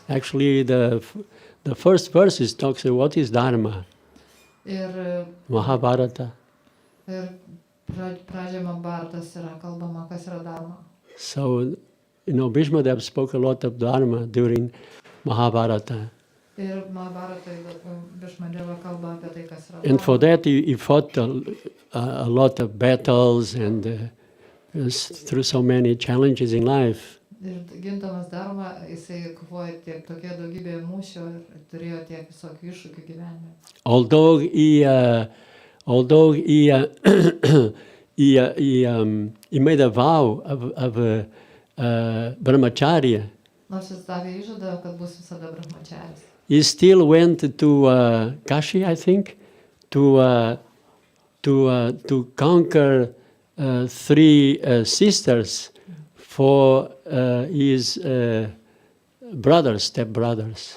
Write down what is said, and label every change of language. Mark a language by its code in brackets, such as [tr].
[en] Actually, the first verses talks about what is Dharma. [lt] Ir Mahabharata. Ir pradžioje Mahabharatas yra kalbama, kas yra dharma. [en] So, Bhīṣmadevas spoke a lot of Dharma during Mahabharata. [lt] Ir Mahabharatai Bhīṣmadeva kalba apie tai, kas yra dharma. [en] And for that, he fought a lot of battles and through so many challenges in life. [lt] Ir gindamas dharma, jisai kovojo tokie daugybė mūšių ir turėjo tiek visokių iššūkių gyvenime. [en] Although he made a vow of brahmacharya. [lt] Nors jis davė įžadą, kad bus visada brahmacharis. [en] He still went to Kashi, I think, to conquer 3 sisters for his step-brothers.